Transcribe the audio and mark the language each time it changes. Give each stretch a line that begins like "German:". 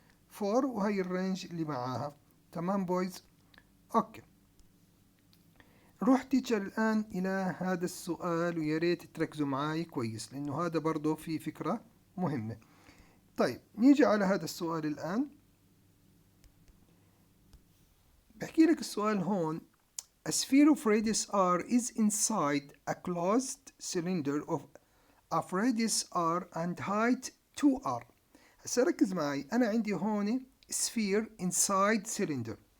Arabic: 4 وهي الرينج اللي معاها. تمام بويز؟ اوكي. نروح تيتشر الآن إلى هذا السؤال، ويا ريت تركزوا معاي كويس لأنه هذا برضه في فكرة مهمة. طيب نيجي على هذا السؤال الآن. بحكي لك السؤال هون:
English: A sphere of radius r is inside a closed cylinder of radius r and height 2r.
Arabic: هسا ركز معي، أنا عندي هون
English: sphere inside cylinder.